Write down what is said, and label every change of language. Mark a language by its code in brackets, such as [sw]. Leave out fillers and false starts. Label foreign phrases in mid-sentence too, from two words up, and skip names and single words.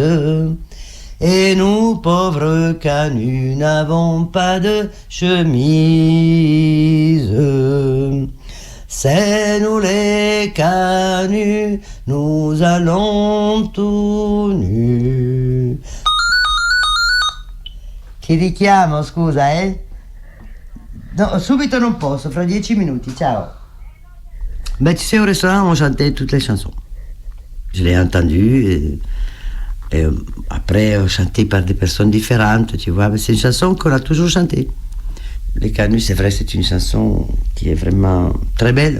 [fr] Et nous, pauvres canuts, n'avons pas de chemise. C'est nous les canuts, nous allons tout nus. [it] Ti richiamo, scusa, eh? No, subito non posso, fra 10 minuti, ciao. [fr] Ben, tu sais, au restaurant, on chantait toutes les chansons. Je l'ai entendu et après, chanté par des personnes différentes, tu vois. Mais c'est une chanson qu'on a toujours chantée. Les Canuts, c'est vrai, c'est une chanson qui est vraiment très belle.